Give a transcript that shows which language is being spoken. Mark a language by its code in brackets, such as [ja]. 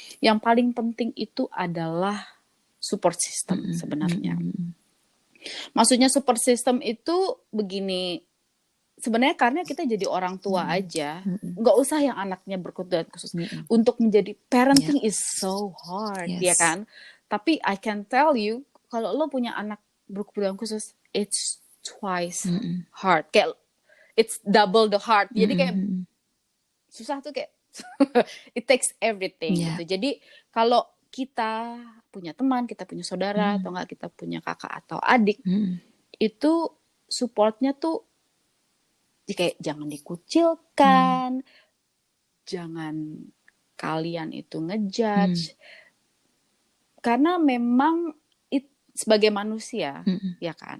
[id] Yang paling penting itu adalah support system sebenarnya. Maksudnya support system itu begini, sebenarnya karena kita jadi orang tua aja, nggak usah yang anaknya berkebutuhan khusus. Untuk menjadi [en] parenting is so hard, [id] ya kan? Tapi [en] I can tell you, [id] kalau lo punya anak berkebutuhan khusus, [en] it's twice hard. [id] Kayak [en] it's double the hard. [id] Jadi kayak susah tuh kayak [en] it takes everything [id] gitu. Jadi kalau kita punya teman, kita punya saudara, atau enggak kita punya kakak atau adik, itu supportnya tuh kayak jangan dikucilkan, jangan kalian itu ngejudge, karena memang sebagai manusia, ya kan.